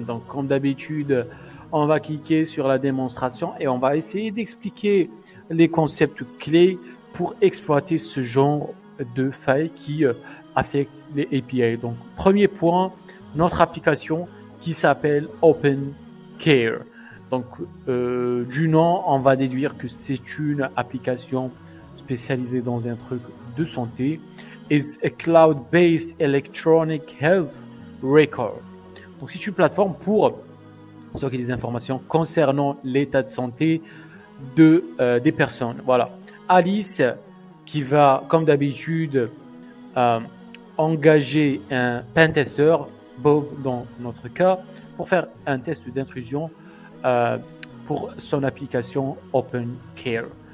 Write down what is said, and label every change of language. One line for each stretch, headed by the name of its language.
French: Donc comme d'habitude, on va cliquer sur la démonstration et on va essayer d'expliquer les concepts clés pour exploiter ce genre de failles qui affectent les API. Donc, premier point, notre application qui s'appelle OpenCare. Donc, du nom, on va déduire que c'est une application spécialisée dans un truc de santé.
English: Is a cloud-based electronic health record.
French: Donc, c'est une plateforme pour stocker des informations concernant l'état de santé des personnes. Voilà. Alice qui va, comme d'habitude, engager un pentester, Bob dans notre cas, pour faire un test d'intrusion pour son application OpenCare.